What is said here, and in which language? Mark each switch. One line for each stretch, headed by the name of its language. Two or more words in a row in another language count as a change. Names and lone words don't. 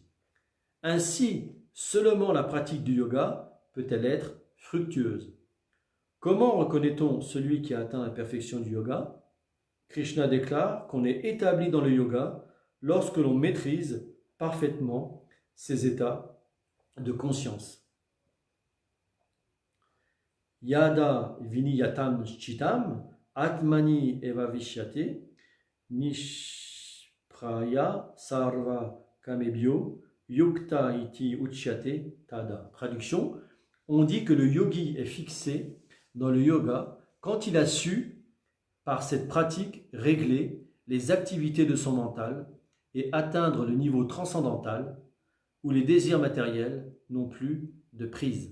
French: Ainsi, seulement la pratique du yoga peut-elle être fructueuse. Comment reconnaît-on celui qui a atteint la perfection du yoga? Krishna déclare qu'on est établi dans le yoga lorsque l'on maîtrise parfaitement ses états de conscience.
Sanskrit: यदा विनियतं चितम् आत्मनि एव विष्यते निष्प्रय सर्व कामेभ्यो युक्त इति उच्यते तदा.
French: Traduction, on dit que le yogi est fixé dans le yoga quand il a su, par cette pratique, régler les activités de son mental et atteindre le niveau transcendantal où les désirs matériels n'ont plus de prise.